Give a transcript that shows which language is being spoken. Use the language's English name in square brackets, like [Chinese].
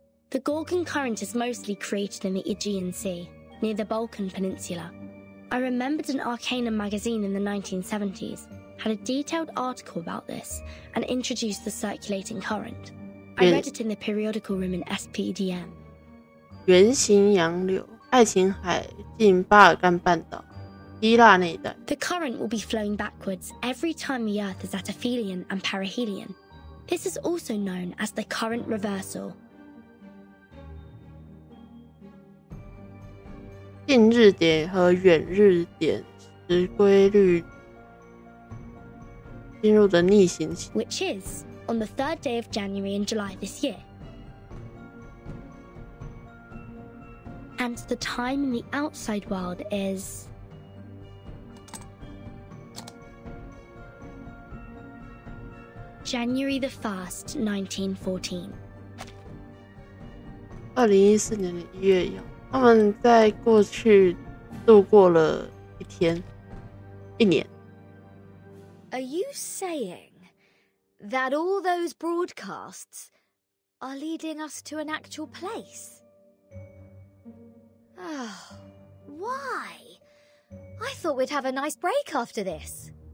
[English] The Gorgon current is mostly created in the Aegean Sea, near the Balkan Peninsula. I remembered an Arcanum magazine in the 1970s had a detailed article about this and introduced the circulating current. I read it in the periodical room in SPDM. [Chinese] 圆形洋流，爱琴海近巴尔干半岛，希腊那一带。 [English] The current will be flowing backwards every time the Earth is at aphelion and perihelion. This is also known as the current reversal. [Chinese] 近日点和远日点时规律进入的逆行期 [English] which is on the 3rd day of January and July this year. And the time in the outside world is January the 1st, 1914. [Chinese] 2014年的1月1号，他们在过去度过了一年。 [English] Are you saying that all those broadcasts are leading us to an actual place? Oh, why? I thought we'd have a nice break after this.